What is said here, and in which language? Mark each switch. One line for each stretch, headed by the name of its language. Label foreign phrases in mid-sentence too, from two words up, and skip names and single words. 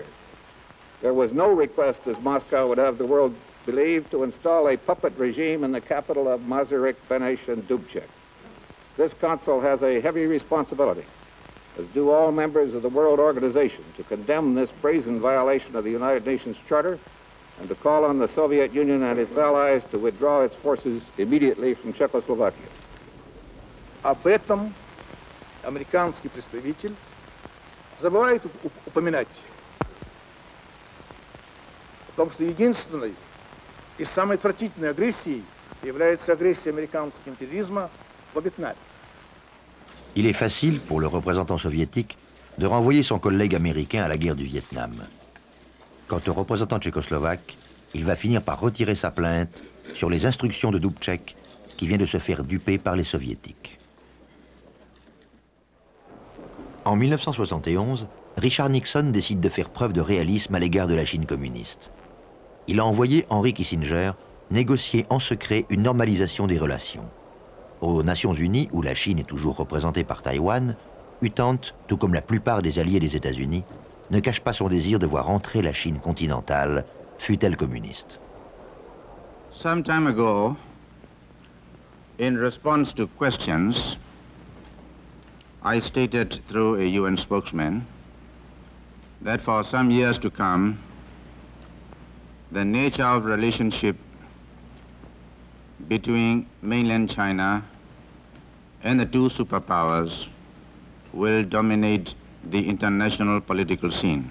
English: There was no request, as Moscow would have the world believe, to install a puppet regime in the capital of Masaryk, Beneš, and Dubček. This Council has a heavy responsibility, as do all members of the World Organization, to condemn this brazen violation of the United Nations Charter and to call on the Soviet Union and its allies to withdraw its forces immediately from Czechoslovakia.
Russian: Об этом американский представитель забывает упоминать. О том, что единственной и самой отвратительной агрессией является агрессия американского империализма во Вьетнаме.
French: Il est facile pour le représentant soviétique de renvoyer son collègue américain à la guerre du Vietnam. Quant au représentant tchécoslovaque, il va finir par retirer sa plainte sur les instructions de Dubček qui vient de se faire duper par les soviétiques. En 1971, Richard Nixon décide de faire preuve de réalisme à l'égard de la Chine communiste. Il a envoyé Henry Kissinger négocier en secret une normalisation des relations. Aux Nations Unies, où la Chine est toujours représentée par Taïwan, U Thant, tout comme la plupart des alliés des États-Unis, ne cache pas son désir de voir entrer la Chine continentale, fût-elle communiste.
English: Some time ago, in response to questions, I stated through a UN spokesman that for some years to come, the nature of relationship between mainland China and the 2 superpowers will dominate the international political scene.